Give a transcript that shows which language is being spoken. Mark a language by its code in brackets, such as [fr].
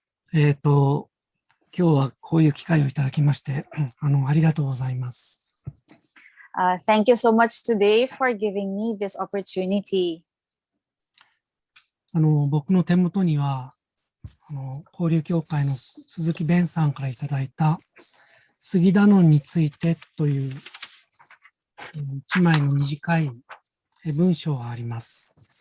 [ja] 今日はこういう機会をいただきまして、ありがとうございます。 [en] Thank you so much today for giving me this opportunity. [ja] 僕の手元には、交流協会の鈴木弁さんからいただいたスギダノンについてという一枚の短い文章があります。